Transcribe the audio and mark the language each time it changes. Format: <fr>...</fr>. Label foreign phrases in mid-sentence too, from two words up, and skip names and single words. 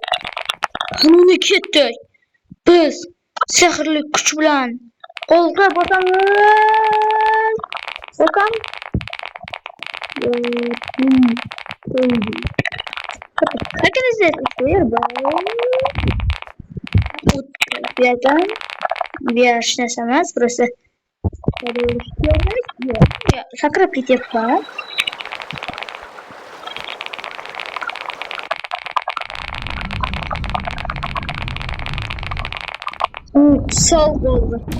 <uz>Buni ketdik. Biz sehrli kuch bilan qo'lga bosamiz. Bosam.</uz> <en>How can I say this here, bro?</en> <uz>Bir narsa emas, просто sakrab ketyapman. Sol bo'ldi.</uz>